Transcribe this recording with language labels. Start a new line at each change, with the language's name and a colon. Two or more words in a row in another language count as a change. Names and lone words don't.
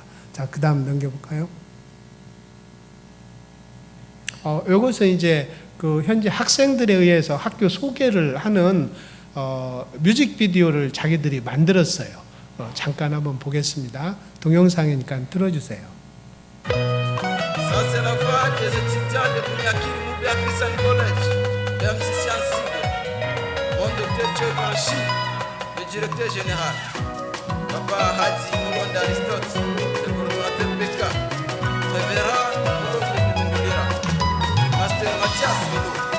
Korean: 자, 그 다음 넘겨볼까요? 이것은 이제 그 현재 학생들에 의해서 학교 소개를 하는 뮤직비디오를 자기들이 만들었어요. 잠깐 한번 보겠습니다. 동영상이니까 들어주세요.
French: Ça c'est la vague des étudiants de Bunyakiri Moubbé à Christian College. physicien cible, mon docteur Tchevanchi, le directeur général, Papa Hadi Moulon d'Aristote, le coordonnateur BK, Révérend Moulon de Mungulira, Master Mathias Milo.